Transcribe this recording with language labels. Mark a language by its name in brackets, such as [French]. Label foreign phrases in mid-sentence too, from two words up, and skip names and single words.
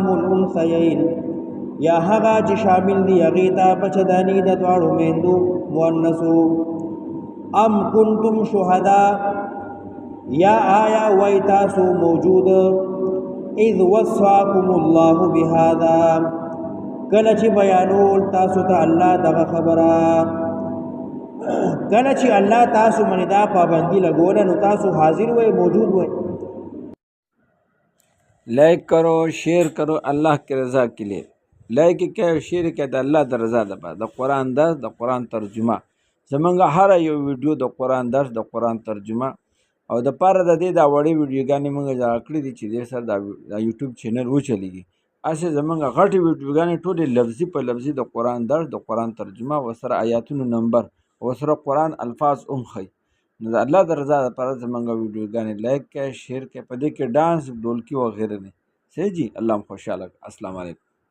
[Pashto] الانثیین یا هغه چې شامل دی هغه ته بچدانی د دواړو میندو مؤنثو [Arabic] ام کنتم شهدا [Pashto] یا آیا وای تاسو موجود [Arabic] اذ وصاکم الله بهذا [Pashto] کله چې بیانول تاسو ته الله دغه خبره کله چې الله تاسو باندې دا پابندی لګول نو تاسو حاضر وای موجود وای [Urdu] لائک کرو شیئر کرو اللہ کی رضا کے لیے لائک کیا شیئر کیا [Pashto] د الله د رضا لپاره د قرآن درس د قرآن ترجمه زمونږ هر یو ویډیو د قرآن درس د قرآن ترجمه او د پاره د دې دا وړې ویډیوګانې موږ جوړ کړې دي چې دې سره د یوټیوب چینل وچلېږي اسې زمونږ غټې ویډیوګانې ټولې لفظي په لفظي د قرآن درس د قرآن ترجمه ورسره آیاتونو نمبر ورسره قرآن الفاظ هم ښیي نو د الله د رضا لپاره زمونږ ویډیوګانې لایک کړئ شیر کړئ په دې کې ډانس ډولکي وغیره دی صحیح جی الله خوشحاله [Arabic] السلام علیکم